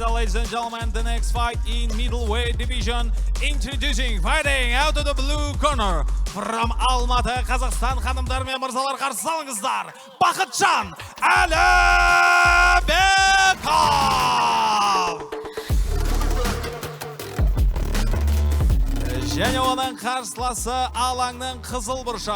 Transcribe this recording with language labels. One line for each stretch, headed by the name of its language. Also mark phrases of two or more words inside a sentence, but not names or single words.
English: Ladies and gentlemen, the next fight in middleweight division, introducing fighting out of the blue corner.
Kazakh: From Алматы, Қазақстан, ханымдар мен мырзалар, қарсы алыңыздар, Бақытжан Әлібеков! Және оның қарсыласы алаңның қызыл бұрышы.